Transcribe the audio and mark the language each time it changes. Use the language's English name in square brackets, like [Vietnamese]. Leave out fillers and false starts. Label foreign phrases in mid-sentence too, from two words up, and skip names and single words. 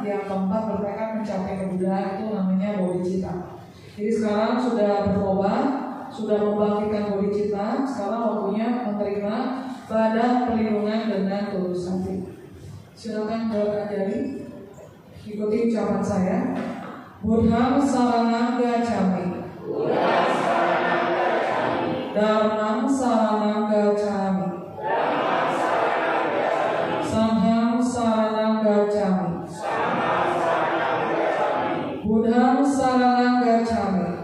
[Indonesian] Yang keempat, bertekad mencapai kebudayaan, itu namanya bodhicitta. Jadi sekarang sudah bertobat, sudah membangkitkan bodhicitta. Sekarang waktunya menerima badan perlindungan dengan tulus hati. Silakan berangkat jari, ikuti ucapan saya. [Pali] Buddham saranam gacchami. Dhammam saranam gacchami. Sangham saranam gacchami. Buddham saranam gacchami.